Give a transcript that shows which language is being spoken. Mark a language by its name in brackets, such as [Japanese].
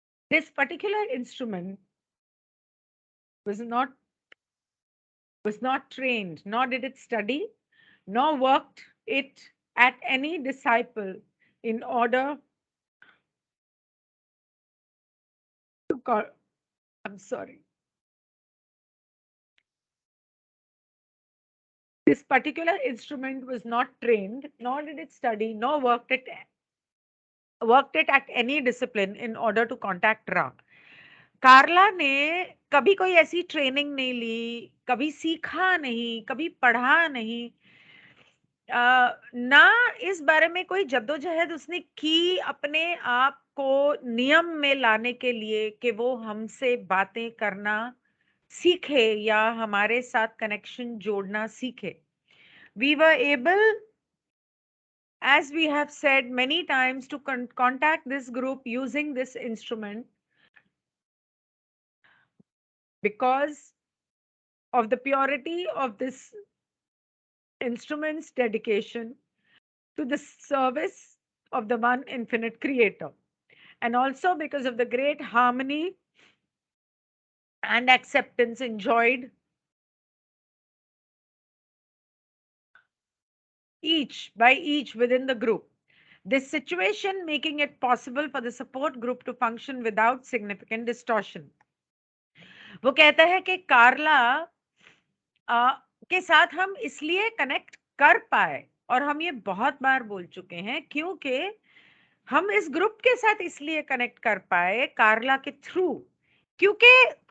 [English] This particular instrument was not was not trained, nor did it study, nor worked it at any disciple in order to call. I'm sorry. This particular instrument was not trained, nor did it study, nor worked it at any discipline in order to contact Ra. [Hindi] कार्ला ने कभी कोई ऐसी training नहीं ली, कभी सीखा नहीं, कभी पढ़ा नहीं, ना इस बारे में कोई जद्दोजहद उसने की अपने आप को नियम में लाने के लिए कि वो हमसे बातें करना सीखे या हमारे साथ कनेक्शन जोड़ना सीखे. [English] We were able, as we have said many times, to contact this group using this instrument because of the purity of this instrument's dedication to the service of the one infinite creator, and also because of the great harmony and acceptance enjoyed each by each within the group. This situation making it possible for the support group to function without significant distortion. [Hindi] वो कहता है कि कार्ला के साथ हम इसलिए connect कर पाए, और हम ये बहुत बार बोल चुके हैं, क्योंकि हम इस ग्रुप के साथ इसलिए कनेक्ट कर पाए कार्ला के थ्रू, क्योंकि